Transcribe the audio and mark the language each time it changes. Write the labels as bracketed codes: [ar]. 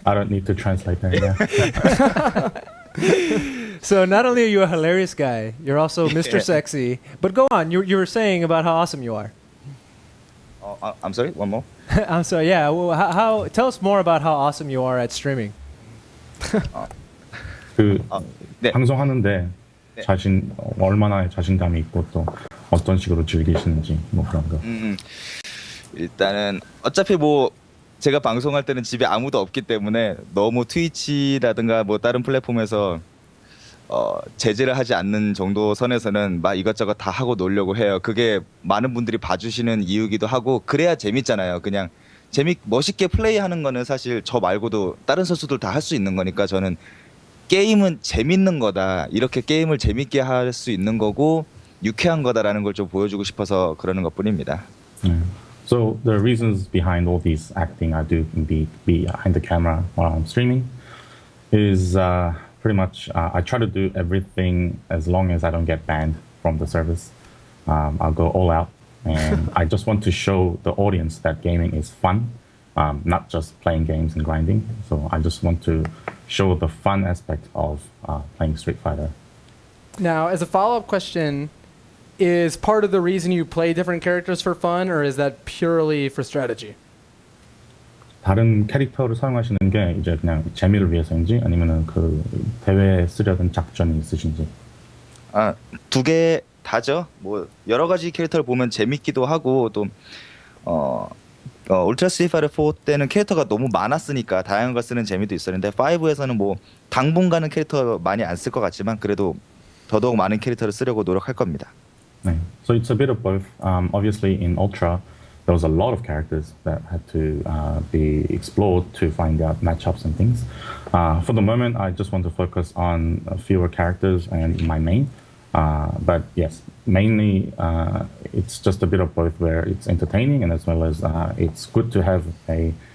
[en] I don't need to translate that. Yeah. So not only are you a hilarious guy, you're also Mr. Sexy. But go on, you were saying about how awesome you are. I'm sorry, one more. I'm sorry. Yeah. Well, tell us more about how awesome you are at streaming. [ko] 방송하는데 얼마나 자신감이 있고 또 어떤 식으로 즐기시는지 뭐 그런 거. 일단은 어차피 뭐 제가 방송할 때는 집에 아무도 없기 때문에 너무 트위치라든가 뭐 다른 플랫폼에서 제재를 하지 않는 정도 선에서는 막 이것저것 다 하고 놀려고 해요. 그게 많은 분들이 봐주시는 이유기도 하고 그래야 재밌잖아요. 그냥 멋있게 플레이하는 거는 사실 저 말고도 다른 선수들 다 할 수 있는 거니까 저는 게임은 재밌는 거다. 이렇게 게임을 재밌게 할 수 있는 거고 유쾌한 거다라는 걸 좀 보여주고 싶어서 그러는 것뿐입니다. [en] So the reasons behind all these acting I do behind the camera while I'm streaming is pretty much I try to do everything as long as I don't get banned from the service. I'll go all out, and I just want to show the audience that gaming is fun, not just playing games and grinding. So I just want to show the fun aspect of playing Street Fighter. Now, as a follow-up question, is part of the reason you play different characters for fun, or is that purely for strategy? [ko] 다른 캐릭터를 사용하시는 게 이제 그냥 재미를 위해서인지 아니면은 그 대회에 쓰려던 작전이 있으신지? 두 개 다죠. 뭐 여러 가지 캐릭터를 보면 재밌기도 하고 또 울트라 스트리트 파이터 4 때는 캐릭터가 너무 많았으니까 다양한 걸 쓰는 재미도 있었는데 5에서는 뭐 당분간은 캐릭터 많이 안 쓸 것 같지만 그래도 더더욱 많은 캐릭터를 쓰려고 노력할 겁니다. 네. [en] So it's a bit of both. Obviously in Ultra there was a lot of characters that had to be explored to find out matchups and things. For the moment, I just want to focus on fewer characters and my main. But yes, mainly it's just a bit of both where it's entertaining and as well as it's good to have a